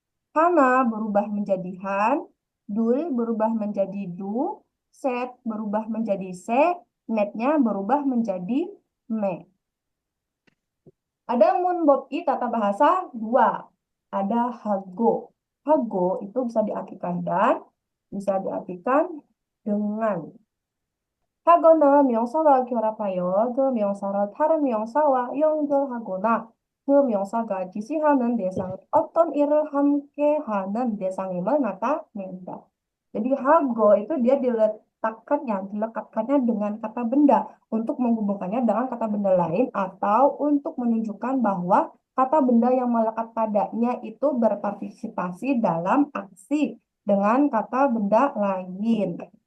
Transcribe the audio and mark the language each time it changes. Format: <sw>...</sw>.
<id>Hana berubah menjadi han, dul berubah menjadi du, set berubah menjadi se, netnya berubah menjadi me. Ada munbobi tata bahasa 2. Ada hago. Hago itu bisa diartikan dan bisa diartikan dengan.</id> <ko>하거나 명사가 결합하여 그 명사를 다른 명사와 연결하거나 그 명사가 지시하는 대상이 어떤 일을 함께 하는 대상임을 나타낸다.</ko> <id>Jadi hago itu dia dilekatkannya dengan kata benda untuk menghubungkannya dengan kata benda lain atau untuk menunjukkan bahwa kata benda yang melekat padanya itu berpartisipasi dalam aksi dengan kata benda lain.</id>